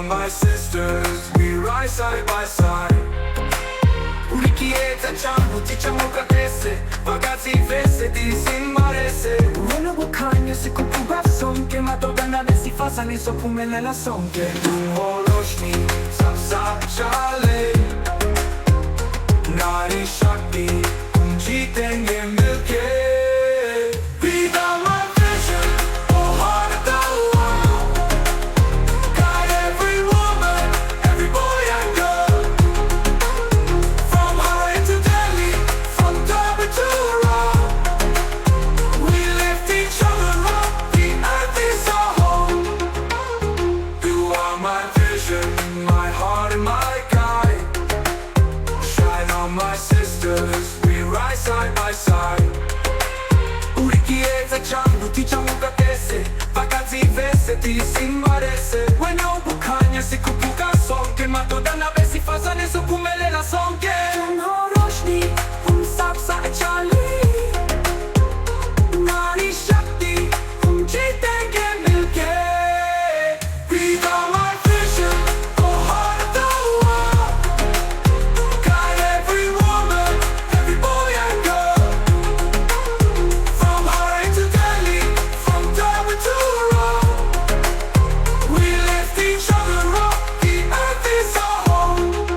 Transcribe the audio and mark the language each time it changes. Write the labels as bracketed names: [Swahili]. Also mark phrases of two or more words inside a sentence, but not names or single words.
[English] sisters, we rise side by side. [Shona] Chiedza, changu, tichamuka, tese, Vakadzi, vese, tiri, simba, rese. [Zulu] Wena, ubukhanya, sikhuphuka, sonke, Madoda, nabesifazane, sizophumelela sonke. [Hindi] रोशनी, साथ, चलें, नारी, शक्ति, जीतेंगे, मिलके. [English] Be thou my vision, oh heart of the world. Guide every woman, every boy and girl. From Harare to Delhi, from Durban to Harare. We lift each other up, the earth is our home. You are my vision, my heart and my guide. Shine on my sisters, we rise side by side. [Shona] Chiedza, changu, tichamuka, tese, Vakadzi, vese, tiri, simba, rese. [Zulu] Wena, ubukhanya, sikhuphuka, sonke, Madoda, nabesifazane, sizophumelela sonke. [Hindi] रोशनी, साथ, चलें, नारी, शक्ति, जीतेंगे, मिलके. [English] Be thou my vision, oh heart of the world. Guide every woman, every boy and girl. From Harare to Delhi, from Durban to Harare. We lift each other up, the earth is our home.